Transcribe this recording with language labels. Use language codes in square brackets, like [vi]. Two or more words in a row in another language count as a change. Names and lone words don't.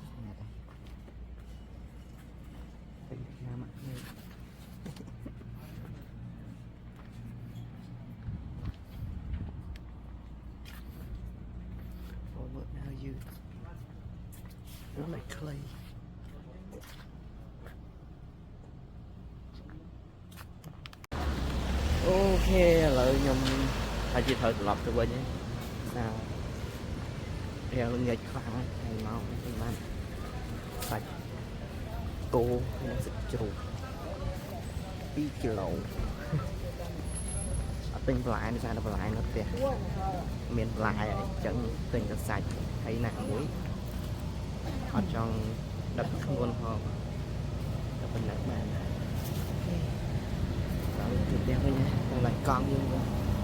[en] oh look now you look like clay. [km] Ok [vi] lợi nhầm [km] ហើយជាត្រូវត្រឡប់ទៅវិញណារៀងល្ងាចខ្លាំងហើយមកខ្ញុំបានសាច់គោនិងសាច់ជ្រូក2គីឡូ អត់ទិញបន្លែនេះសារតែបន្លែនៅផ្ទះមានបន្លែអីចឹងទិញតែសាច់ហើយណាមួយអត់ចង់ដឹកធ្ងន់ផងតែប៉ុណ្ណឹងបានដល់ទៅផ្ទះវិញទៅឡើងកង់យើងវិញ